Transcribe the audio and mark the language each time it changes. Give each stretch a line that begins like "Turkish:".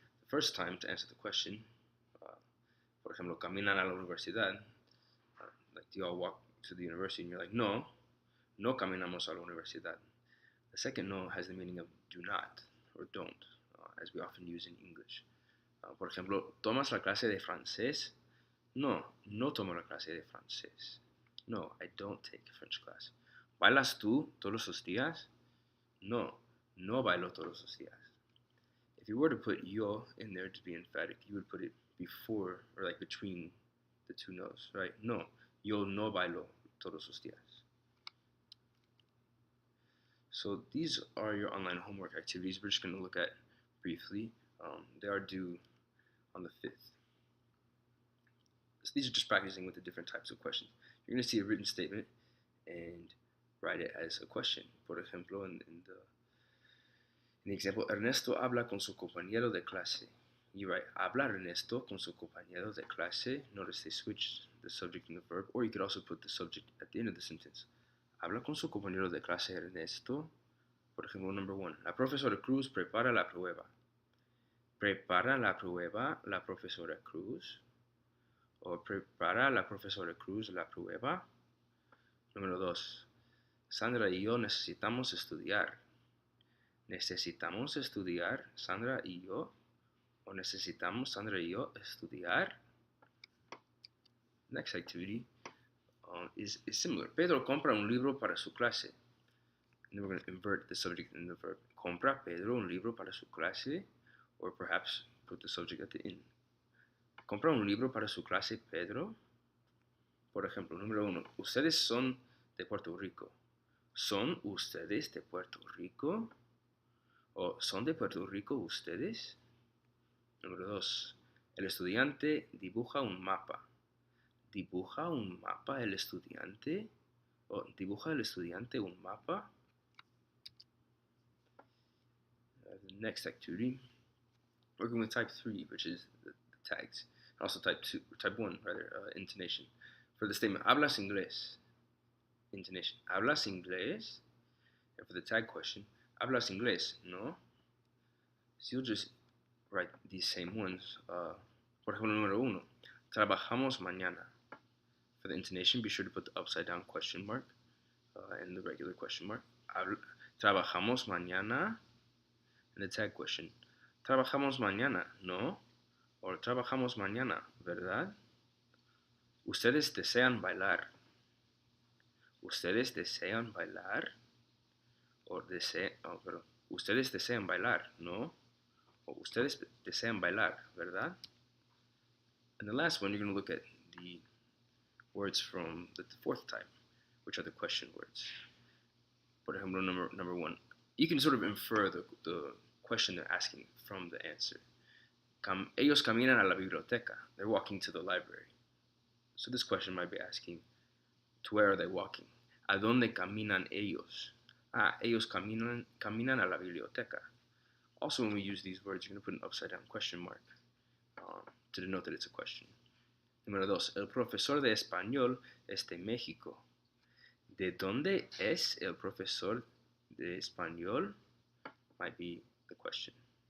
English: The first time to answer the question,
Spanish: por ejemplo, caminan a la universidad,
English: like do you all walk to the university? And you're like,
Spanish: no, no caminamos a la universidad.
English: The second no has the meaning of do not or don't, as we often use in English.
Spanish: Por ejemplo, ¿tomas la clase de francés? No, no tomo la clase de francés.
English: No, I don't take a French class.
Spanish: ¿Bailas tú todos los días? No, no bailo todos los días.
English: If you were to put yo in there to be emphatic, you would put it before or like between the two no's, right?
Spanish: No, yo no bailo todos los días.
English: So these are your online homework activities we're just going to look at briefly. They are due on the 5th. So these are just practicing with the different types of questions. You're going to see a written statement and write it as a question.
Spanish: Por ejemplo,
English: in the example,
Spanish: Ernesto habla con su compañero de clase.
English: You write,
Spanish: habla Ernesto con su compañero de clase.
English: Notice they switch the subject and the verb, or you could also put the subject at the end of the sentence.
Spanish: Habla con su compañero de clase Ernesto. Por ejemplo,
English: number 1.
Spanish: La profesora Cruz prepara la prueba. Prepara la prueba la profesora Cruz. O prepara la profesora Cruz la prueba. Número 2. Sandra y yo necesitamos estudiar. ¿Necesitamos estudiar Sandra y yo? ¿O necesitamos Sandra y yo estudiar?
English: Next activity is similar.
Spanish: Pedro compra un libro para su clase.
English: And then we're going to invert the subject and the verb.
Spanish: Compra Pedro un libro para su clase,
English: or perhaps put the subject at the end.
Spanish: Compra un libro para su clase Pedro. Por ejemplo, número 1. Ustedes son de Puerto Rico. ¿Son ustedes de Puerto Rico? ¿O son de Puerto Rico ustedes? Número 2. El estudiante dibuja un mapa. ¿Dibuja un mapa el estudiante? ¿O dibuja el estudiante un mapa?
English: The next activity, working with type 3, which is the tags, and also type 1, intonation. For the statement,
Spanish: hablas inglés,
English: intonation, hablas inglés. And for the tag question,
Spanish: hablas inglés, no?
English: So you'll just write these same ones.
Spanish: Por ejemplo, número 1, trabajamos mañana.
English: For the intonation, be sure to put the upside down question mark and the regular question mark.
Spanish: Trabajamos mañana.
English: And the tag question,
Spanish: ¿trabajamos mañana? ¿No? Or trabajamos mañana, ¿verdad? ¿Ustedes desean bailar? ¿Ustedes desean bailar? Or ¿ustedes desean bailar? ¿No? Or ¿ustedes desean bailar? ¿Verdad?
English: And the last one, you're going to look at the words from the 4th type, which are the question words.
Spanish: Por ejemplo,
English: number 1. You can sort of infer the question they're asking from the answer.
Spanish: Ellos caminan a la biblioteca.
English: They're walking to the library. So this question might be asking, to where are they walking?
Spanish: ¿A dónde caminan ellos? Ellos caminan a la biblioteca.
English: Also, when we use these words, you're going to put an upside down question mark to denote that it's a question.
Spanish: Número 2. El profesor de español es de México. ¿De dónde es el profesor de español?
English: Might be the question.